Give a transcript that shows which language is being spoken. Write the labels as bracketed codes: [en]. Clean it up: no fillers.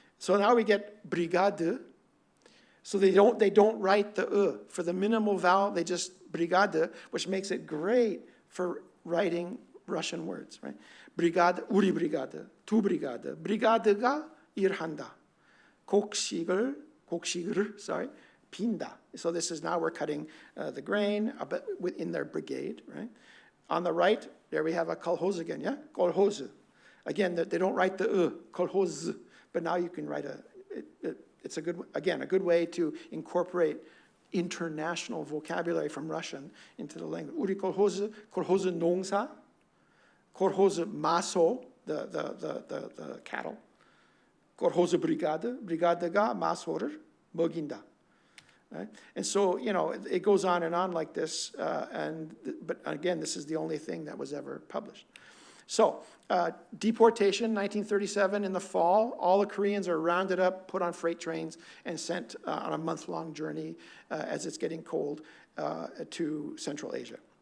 [en] So now we get brigade. So they don't write the for the minimal vowel. They just brigade, which makes it great for writing Russian words, right? [ko] Brigade, 우리 brigade, 두 brigade, brigade가 일한다. 곡식을, [en] sorry, [ko] 빈다. [en] So this is now we're cutting the grain within their brigade, right? On the right, there we have a kolhoz again, yeah? Kolhoz. Again, they don't write the kolhoz, but now you can write it's a good way to incorporate international vocabulary from Russian into the language. [ko] 우리 kolhoz 농사, kolhoz maso, [en] the cattle. [ko] kolhoz brigade가 마소를 먹인다. [en] Right? And so, it goes on and on like this, but again, this is the only thing that was ever published. So, deportation, 1937 in the fall, all the Koreans are rounded up, put on freight trains, and sent on a month-long journey as it's getting cold to Central Asia.